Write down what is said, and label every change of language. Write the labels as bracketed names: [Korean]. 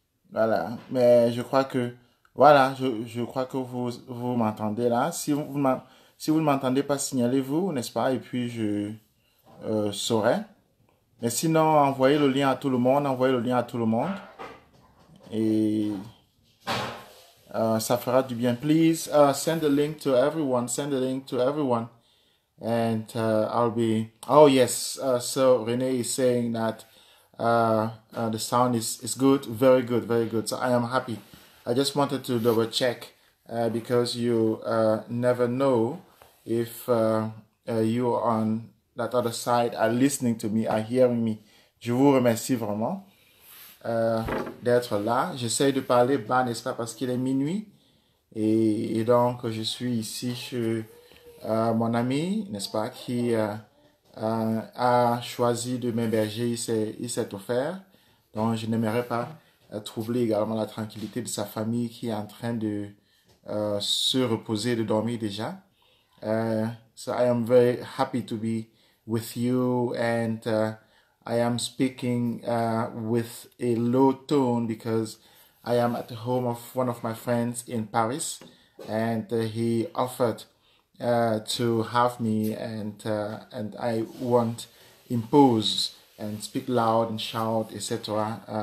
[French] Voilà, mais je crois que, voilà, je crois que vous m'entendez là. Si vous ne m'entendez pas, signalez-vous, n'est-ce pas? Et puis je saurai. Mais sinon, envoyez le lien à tout le monde, envoyez le lien à tout le monde. Et ça fera du bien. [English] Please send the link to everyone, send the link to everyone. And I'll be, oh yes, so Renee is saying that the sound is good, very good, very good. So I am happy. I just wanted to double check because you never know if you on that other side are listening to me, are hearing me. [French] Je vous remercie vraiment d'être là. J'essaie de parler bas, n'est-ce pas, parce qu'il est minuit. Et donc, je suis ici chez mon ami, n'est-ce pas, qui a choisi de m'héberger, il s'est offert. Donc, je n'aimerais pas troubler également la tranquillité de sa famille qui est en train de se reposer, de dormir déjà. [English] So I am very happy to be with you, and I am speaking with a low tone because I am at the home of one of my friends in Paris, and he offered to have me, and I won't impose and speak loud and shout, etc.